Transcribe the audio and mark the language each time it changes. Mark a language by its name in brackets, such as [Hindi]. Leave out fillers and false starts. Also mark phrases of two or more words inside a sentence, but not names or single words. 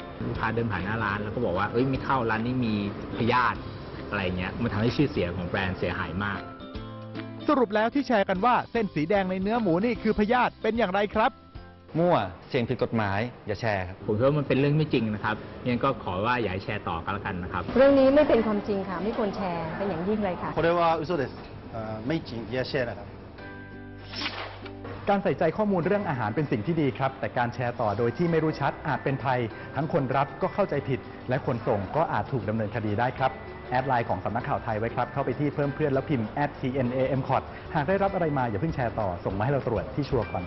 [Thai] ลูกค้าเดินผ่านหน้าร้านแล้วก็บอกว่าไม่เข้าร้านนี้มีพยาธิอะไรเงี้ยมันทำให้ชื่อเสียงของแบรนด์เสียหายมาก สรุปแล้วที่แชร์กันว่าเส้นสีแดงในเนื้อหมูนี่คือพยาธิเป็นอย่างไรครับ มั่วเสี่ยงผิดกฎหมายอย่าแชร์ครับ ผมคิดว่ามันเป็นเรื่องไม่จริงนะครับงั้นก็ขอว่าอย่าให้แชร์ต่อกันแล้วกันนะครับ เรื่องนี้ไม่เป็นความจริงค่ะไม่ควรแชร์เป็นอย่างยิ่งเลยค่ะ [Japanese] これは嘘です [Thai] ไม่จริงอย่าแชร์นะครับ การใส่ใจข้อมูลเรื่องอาหารเป็นสิ่งที่ดีครับแต่การแชร์ต่อโดยที่ไม่รู้ชัดอาจเป็นภัยทั้งคนรับก็เข้าใจผิดและคนส่งก็อาจถูกดำเนินคดีได้ครับแอดไลน์ของสำนักข่าวไทยไว้ครับเข้าไปที่เพิ่มเพื่อนแล้วพิมพ์ @TNAMCOT หากได้รับอะไรมาอย่าเพิ่งแชร์ต่อส่งมาให้เราตรวจที่ชัวร์ก่อนแชร์